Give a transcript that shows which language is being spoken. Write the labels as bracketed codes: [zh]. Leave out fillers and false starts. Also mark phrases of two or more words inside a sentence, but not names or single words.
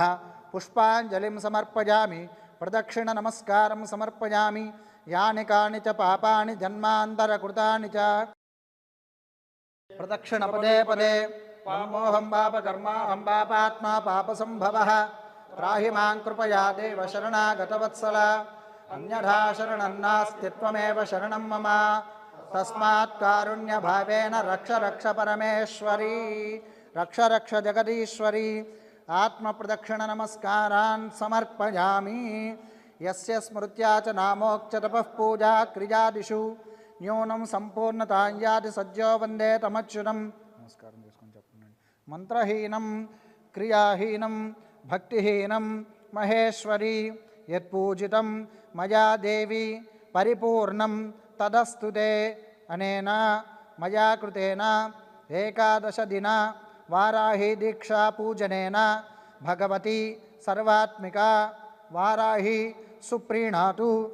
[sa] పుష్పాంజలిం సమర్పయామి, ప్రదక్షిణ నమస్కారం సమర్పయామి. యాని కాని చ పాపాని జన్మాంతరకృతాని చ ప్రదక్షిణ పదే పదే. పామోహం పాపకర్మాహం పాపాత్మా పాపసంభవః त्राहि मां कृपया देव शरणागतवत्सल अन्यथा शरणं नास्ति त्वमेव शरणं मम तस्मात् कारुण्यभावेन रक्ष रक्ष परमेश्वरी रक्ष रक्ष जगदीश्वरी आत्मप्रदक्षिणनमस्कारान् समर्पयामि यस्य स्मृत्या च नामोक्च तपः पूजा क्रियादिषु न्यूनं संपूर्णतां याति सज्जो वन्दे तमच्युतं नमस्कारं [te] చేసుకొని చెప్పండి [sa] మంత్రహీనం క్రియాహీనం భక్తిహీనం మహేశ్వరి యత్పూజితం మయా దేవి పరిపూర్ణం తదస్తుతే అనేన మయా కృతేన ఏకాదశ దిన వారాహి దీక్షా పూజనేన భగవతి సర్వాత్మిక వారాహి సుప్రీణాతు